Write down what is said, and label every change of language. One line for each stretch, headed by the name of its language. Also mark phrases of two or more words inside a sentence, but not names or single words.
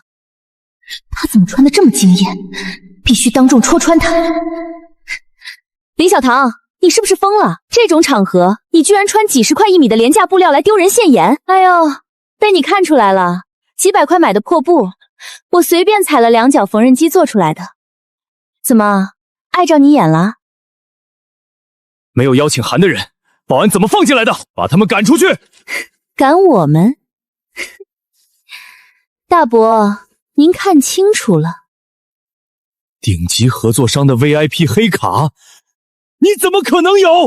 Chinese: 他怎麼穿得這麼驚豔？必須當眾戳穿他！林小棠，你是不是瘋了？這種場合，你居然穿幾十塊1米的廉價布料來丟人現眼？哎呦，被你看出來了，幾百塊買的破布，我隨便踩了2腳縫紉機做出來的。怎麼，礙着你眼了？沒有邀請函的人，保安怎麼放進來的？把他們趕出去！趕我們？大伯，您看清楚了。頂級合作商的 VIP 黑卡，你怎麼可能有？